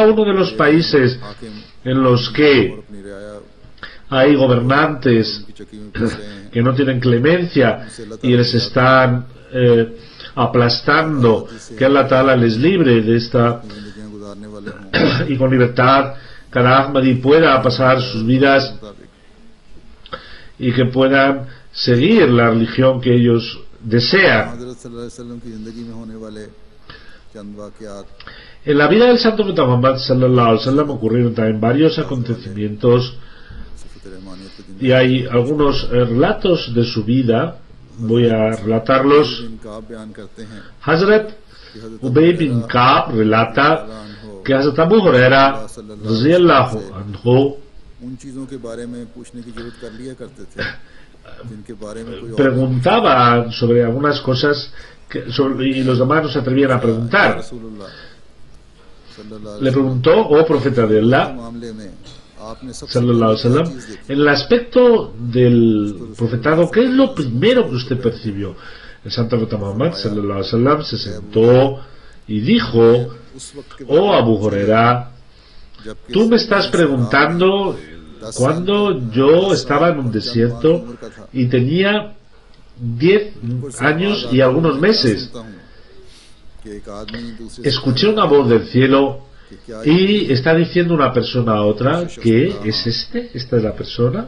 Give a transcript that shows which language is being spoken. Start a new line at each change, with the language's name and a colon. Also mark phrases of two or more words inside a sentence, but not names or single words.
Spanish: uno de los países en los que hay gobernantes que no tienen clemencia y les están aplastando, que
Arabic: الله تعالى
Spanish: les libre de esta, y con libertad cada Ahmadi pueda pasar sus vidas y que puedan seguir la religión que ellos desean. En la vida del Santo Profeta Muhammad
Arabic: صلى الله عليه وسلم
Spanish: ocurrieron también varios acontecimientos, y hay algunos relatos de su vida. Voy a relatarlos. Hazrat Ubay bin Ka'b relata que Hazrat Abu Huraira
Arabic: رضي الله عنه
Spanish: preguntaba sobre algunas cosas y los demás no se atrevían a preguntar. Le preguntó: oh profeta de Allah
Arabic: صلى الله عليه وسلم,
Spanish: en el aspecto del profetado, ¿qué es lo primero que usted percibió? El Santo Profeta Muhammad
Arabic: صلى الله عليه وسلم
Spanish: se sentó y dijo: oh Abu Huraira, tú me estás preguntando cuando yo estaba en un desierto y tenía 10 años y algunos meses. Escuché una voz del cielo y está diciendo una persona a otra que es esta es la persona.